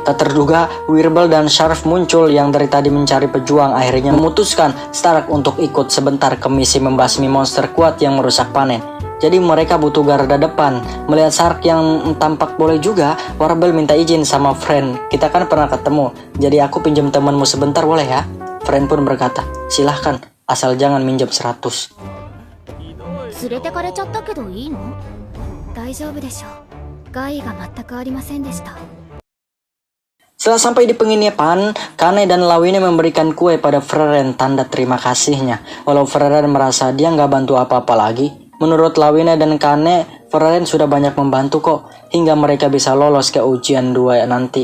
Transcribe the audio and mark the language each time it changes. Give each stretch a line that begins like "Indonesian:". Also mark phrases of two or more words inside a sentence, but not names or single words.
Indonesian: Tak terduga, Wirbel dan Sharf muncul yang dari tadi mencari pejuang akhirnya memutuskan Stark untuk ikut sebentar ke misi membasmi monster kuat yang merusak panen. Jadi mereka butuh garda depan. Melihat Stark yang tampak boleh juga, Warbel minta izin sama Fren. Kita kan pernah ketemu, jadi aku pinjam temanmu sebentar boleh ya? Fren pun berkata, silahkan, asal jangan minjem 100.
Japanese: 連れてかれちゃったけどいいの？大丈夫でしょう。害が全くありませんでした。
Indonesian: Setelah sampai di penginapan, Kane dan Lawine memberikan kue pada Fereren tanda terima kasihnya. Walau Fereren merasa dia nggak bantu apa-apa lagi. Menurut Lawine dan Kane, Fereren sudah banyak membantu kok, hingga mereka bisa lolos ke ujian 2 nanti.